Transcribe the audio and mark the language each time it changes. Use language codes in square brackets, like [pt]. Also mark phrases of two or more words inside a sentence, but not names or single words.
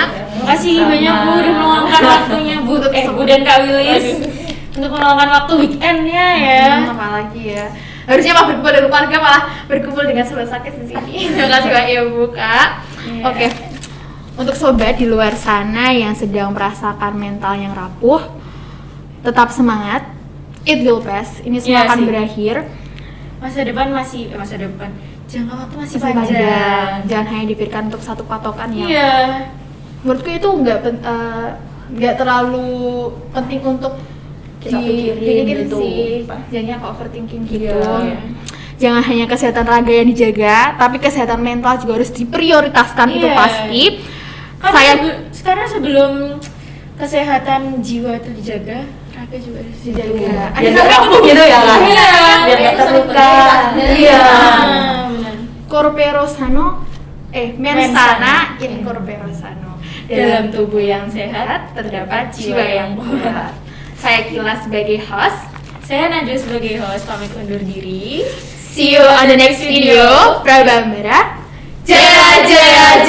[id] Terima kasih banyak Bu udah meluangkan waktunya Bu dan Kak Wilis untuk meluangkan waktu weekendnya ya. Apalagi ya. Harusnya malah berkumpul dengan keluarga, malah berkumpul dengan sobat sakit di sini. Terima kasih banyak ya Bu Kak. Iya. Oke. Untuk sobat di luar sana yang sedang merasakan mental yang rapuh, tetap semangat. [en] It will pass. [id] Ini semua Iya akan sih. berakhir. Masa depan jangka waktu masih Masih panjang. Jangan hanya dipikirkan untuk satu patokan yang Iya. menurutku itu nggak terlalu penting untuk Kita pikirin gitu. sih. Jadinya ke overthinking gitu. Iya. Jangan hanya kesehatan raga yang dijaga, tapi kesehatan mental juga harus diprioritaskan, itu Iya. pasti. Sekarang sebelum kesehatan jiwa itu dijaga, raga juga harus dijaga. Ada Biar namanya nggak rapuh gitu ya kan? Iya. Biar nggak terluka. Iya. Ah, benar. [la] corpore sano, mens sana Mens in corpore sano. [id] Dalam tubuh yang sehat terdapat jiwa yang kuat. Saya Kila sebagai host. Saya Najwa sebagai host pamit undur diri. [en] See you on the next video. [id] Prabambara. Jaya Jaya.